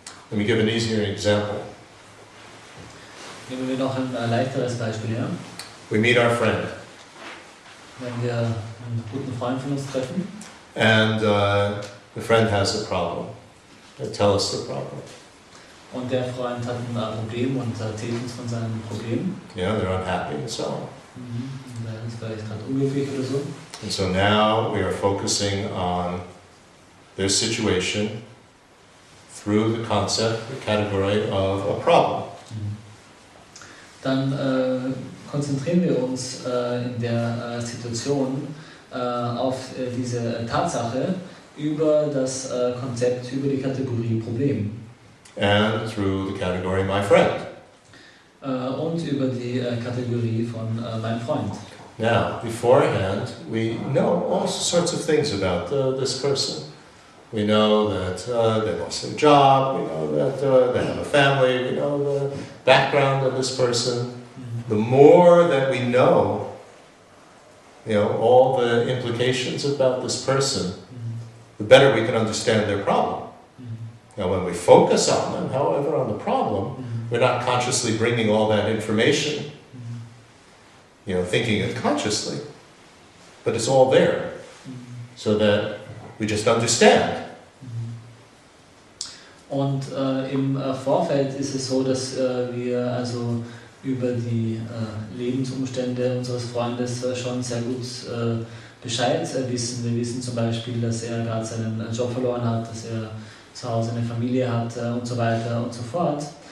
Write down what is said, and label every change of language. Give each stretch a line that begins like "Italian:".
English: Let me give an easier example.
German: Nehmen wir noch ein leichteres Beispiel her.
English: We meet our friend,
German: Wenn wir einen guten Freund von uns treffen
English: and the friend has a problem. They tell us the problem.
German: und der Freund hat ein Problem und erzählt uns von seinem Problem.
English: Yeah, they're unhappy and so on.
German: Und er ist vielleicht gerade unglücklich oder so.
English: And so now we are focusing on their situation through the concept, the category of a problem.
German: Dann konzentrieren wir uns in der Situation auf diese Tatsache über das Konzept, über die Kategorie Problem.
English: And through the category my friend.
German: Und über die Kategorie von mein Freund.
English: Now, beforehand, we know all sorts of things about this person. We know that they lost their job, we know that they have a family, we know the background of this person. The more that we know, all the implications about this person, the better we can understand their problem. Now, when we focus on them, however, on the problem, we're not consciously bringing all that information, thinking it consciously, but it's all there, so that we just understand.
German: Und im Vorfeld ist es so, dass wir also über die Lebensumstände unseres Freundes schon sehr gut Bescheid wissen. Wir wissen zum Beispiel, dass er gerade seinen Job verloren hat, dass er zu Hause eine Familie hat und so weiter und so fort.